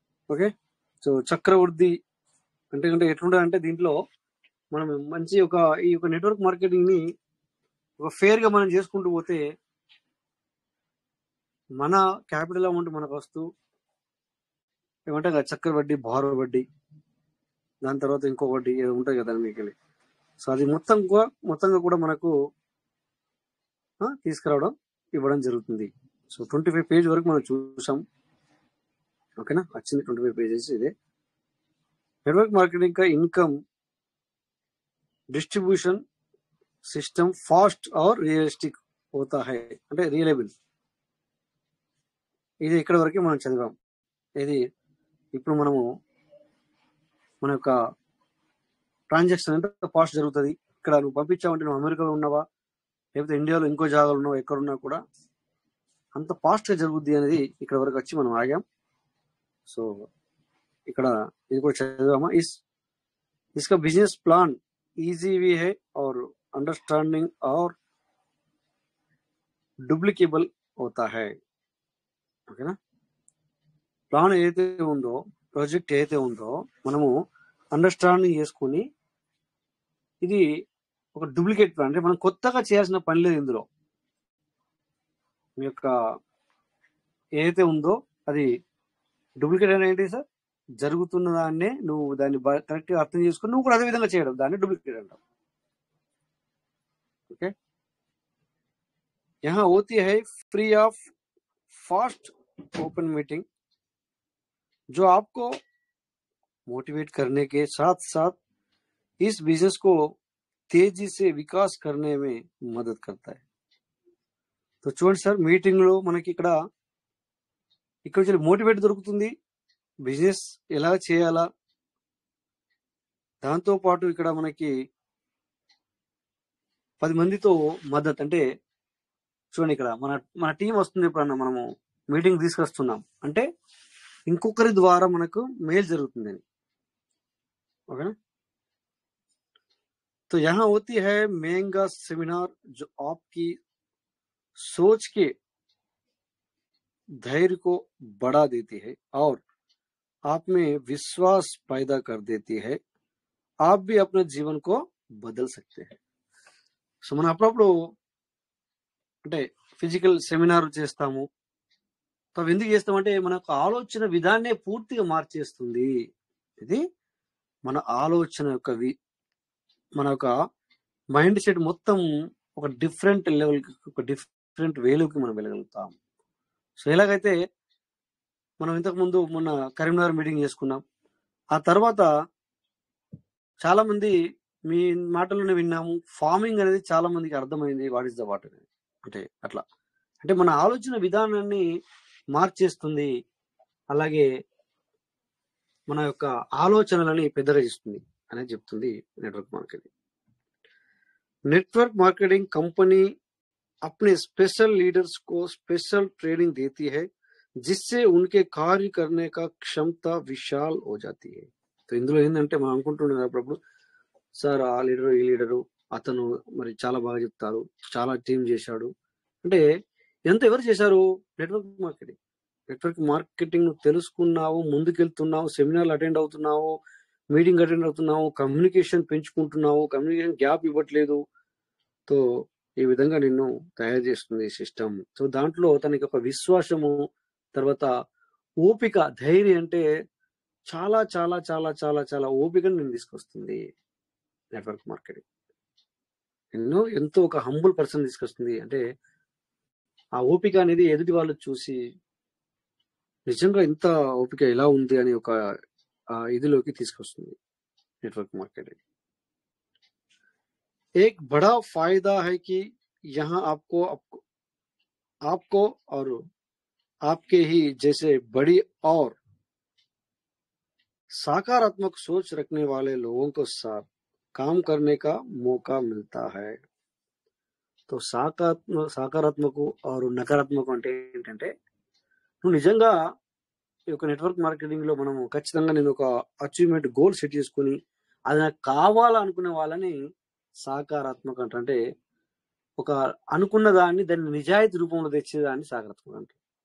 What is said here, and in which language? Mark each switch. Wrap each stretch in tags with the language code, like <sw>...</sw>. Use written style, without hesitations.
<te>Okay, so చక్రవృద్ధి అంటే ఎట్లుంటుంది అంటే దీంట్లో మనం మంచి ఈ యొక్క నెట్వర్క్ మార్కెటింగ్ ని ఒక ఫేర్ గా మనం చేసుకుంటూ పోతే మన క్యాపిటల్ అమౌంట్ మనకు వస్తూ ఏమంటే చక్రవడ్డీ, భారో వడ్డీ, దాని తర్వాత ఇంకో వడ్డీ ఉంటుంది కదా మీకు. సో అది మొత్తంగా కూడా మనకు తీసుకురావడం, ఇవ్వడం జరుగుతుంది. సో 25 పేజ్ వరకు మనం చూసాం. ఓకేనా, వచ్చింది 25 పేజెస్. ఇదే నెట్వర్క్ మార్కెటింగ్</te> <hi>का इनकम डिस्ट्रीब्यूशन सिस्टम फास्ट और रियलिस्टिक होता है,</hi> <te>అంటే రియలబుల్. ఇది ఇక్కడ వరకే మనం చదివాం. ఇది ఇప్పుడు మనము మన యొక్క ట్రాన్సాక్షన్ అంటే ఫాస్ట్ జరుగుతుంది. ఇక్కడ నువ్వు పంపించావంటే నువ్వు అమెరికాలో ఉన్నావా లేకపోతే ఇండియాలో ఇంకో జాగాలో ఉన్నావా, ఎక్కడున్నా కూడా అంత ఫాస్ట్ గా జరుగుద్ది అనేది ఇక్కడ వరకు వచ్చి మనం ఆగాం. సో ఇక్కడ ఇది కూడా చదివామా.</te> <hi>इसका बिजनेस प्लान इजी भी है और अंडरस्टैंडिंग और डुप्लीकेबल होता है.</hi> <te>ఓకేనా, ప్లాన్ ఏదైతే ఉందో, ప్రాజెక్ట్ ఏదైతే ఉందో మనము అండర్స్టాండింగ్ చేసుకుని, ఇది ఒక డూప్లికేట్ ప్లాన్, అంటే మనం కొత్తగా చేయాల్సిన పని లేదు ఇందులో. మీ యొక్క ఏదైతే ఉందో అది డూప్లికేట్ అనేది ఏంటి సార్, జరుగుతున్న దాన్నే నువ్వు దాన్ని కరెక్ట్ గా అర్థం చేసుకుని నువ్వు కూడా అదే విధంగా చేయడం, దాన్ని డూప్లికేట్ అంటాం.</te> <hi>ఓకే, यहाँ होती है free of fast open meeting जो आपको मोटिवेट करने के साथ साथ इस बिजनेस को तेजी से विकास करने में मदद करता है.</hi> <te>तो చూడండి సార్, మీటింగ్ లో మనకి ఇక్కడ నుంచి మోటివేట్ దొరుకుతుంది, బిజినెస్ ఎలా చేయాలా, దాంతో పాటు ఇక్కడ మనకి 10 మందితో మద్దతు. అంటే చూడండి, ఇక్కడ మన టీం వస్తుంది, ఎప్పుడన్నా మనము మీటింగ్ తీసుకొస్తున్నాం అంటే ఇంకొకరి ద్వారా మనకు మేలు జరుగుతుందని. ఓకేనా?</te> <hi>तो यहाँ होती है महंगा सेमिनार जो आपकी सोच के धैर्य को बढ़ा देती है और आप में विश्वास पैदा कर देती है. आप भी अपने जीवन को बदल सकते हैं.</hi> <te>సో మనం అప్పుడప్పుడు అంటే ఫిజికల్ సెమినార్ చేస్తాము. సో అవి ఎందుకు చేస్తామంటే మనకు ఆలోచన విధాన్నే పూర్తిగా మార్చేస్తుంది. ఇది మన ఆలోచన యొక్క మన యొక్క మైండ్ సెట్ మొత్తం ఒక డిఫరెంట్ లెవెల్కి, ఒక డిఫరెంట్ వేలోకి మనం వెళ్ళగలుగుతాం. సో ఎలాగైతే మనం ఇంతకుముందు మొన్న కరీంనగర్ మీటింగ్ చేసుకున్నాం, ఆ తర్వాత చాలా మంది మీ మాటల్లోనే విన్నాము, ఫార్మింగ్ అనేది చాలా మందికి అర్థమైంది, వాట్ ఈస్ ద వాట్ అనేది. అంటే అట్లా అంటే మన ఆలోచన విధానాన్ని మార్చేస్తుంది, అలాగే మన యొక్క ఆలోచనలని పెద్దగా చేస్తుంది అనేది చెప్తుంది network marketing.</te> <hi>Network marketing company अपने स्पेशल लीडर्स को स्पेशल ट्रेनिंग देती है जिससे उनके कार्य करने का क्षमता विशाल हो जाती है.</hi> <te>तो ఇందులో ఏంటంటే మనం అనుకుంటున్నాం అప్పుడప్పుడు, సార్ ఆ లీడరు ఈ లీడరు అతను మరి చాలా బాగా చెప్తారు, చాలా టీం చేశాడు అంటే ఎంత ఎవరు చేశారు? Network marketing. నెట్వర్క్ మార్కెటింగ్ నువ్వు తెలుసుకున్నావు, ముందుకెళ్తున్నావు, సెమినార్లు అటెండ్ అవుతున్నావు, మీటింగ్ అటెండ్ అవుతున్నావు, కమ్యూనికేషన్ పెంచుకుంటున్నావు, కమ్యూనికేషన్ గ్యాప్ ఇవ్వట్లేదు. తో ఈ విధంగా నిన్ను తయారు చేస్తుంది సిస్టమ్. సో దాంట్లో తనకి ఒక విశ్వాసము, తర్వాత ఓపిక, ధైర్యం, అంటే చాలా చాలా చాలా చాలా చాలా ఓపికను నేను తీసుకొస్తుంది నెట్వర్క్ మార్కెటింగ్. ఎంతో ఒక హంబుల్ పర్సన్ తీసుకొస్తుంది. అంటే ఆ ఓపిక అనేది ఎదుటి వాళ్ళు చూసి నిజంగా ఇంత ఓపిక ఎలా ఉంది అని ఒక ఇదిలోకి తీసుకొస్తుంది నెట్వర్క్ మార్కెటింగ్.</te> <hi>एक बड़ा फायदा है कि यहाँ आपको और आपके ही जैसे बड़ी और सकारात्मक सोच रखने वाले लोगों को साथ काम करने का मौका मिलता है.</hi> <te>तो సకారాత్మక और నకారాత్మక అంటే ఏంటంటే, నువ్వు నిజంగా ఈ యొక్క నెట్వర్క్ మార్కెటింగ్ లో మనము ఖచ్చితంగా నేను ఒక అచీవ్మెంట్ గోల్ సెట్ చేసుకుని అది నాకు కావాలనుకునే వాళ్ళని సకారాత్మక అంటే ఒక అనుకున్న దాన్ని నిజాయితీ రూపంలో తెచ్చేదాన్ని సకారాత్మక అంటారు.</te>